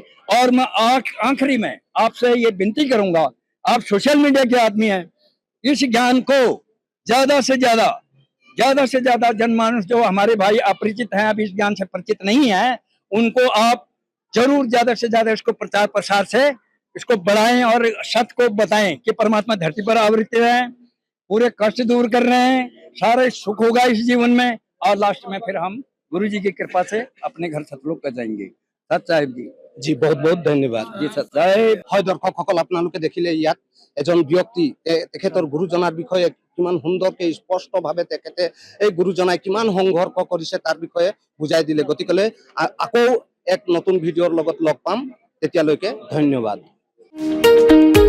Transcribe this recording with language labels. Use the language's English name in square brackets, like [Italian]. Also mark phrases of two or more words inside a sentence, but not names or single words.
[Hindi] और मैं आखिरी में आपसे ये विनती करूंगा, आप सोशल मीडिया के आदमी हैं, इस ज्ञान को ज्यादा से ज्यादा जनमानस जो हमारे भाई अपरिचित हैं, अभी इस ज्ञान से परिचित नहीं है, उनको आप जरूर ज्यादा से ज्यादा इसको प्रचार प्रसार से इसको बढ़ाएं और सत्य को बताएं कि परमात्मा धरती पर आवृत है, पूरे कष्ट दूर कर रहे हैं, सारे सुख होगा इस जीवन में, और लास्ट में फिर हम गुरु जी की कृपा से अपने घर सतलोक कर जाएंगे। सत साहेब जी, [Assamese] জি বহুত বহুত ধন্যবাদ। [Hindi] जी सत साहेब। [Assamese] হয় দৰ্শকসকল, আপোনালোকে দেখিলে ইয়াত এজন ব্যক্তি তেখেতৰ গুৰুজনাৰ বিষয়ে কিমান সুন্দৰকে স্পষ্টভাৱে তেখেতে এই গুৰুজনাই কিমান সংঘৰ্ষ কৰিছে তাৰ বিষয়ে বুজাই দিলে। গতিকে আকৌ এক নতুন ভিডিঅ'ৰ লগত লগ পাম, তেতিয়ালৈকে ধন্যবাদ।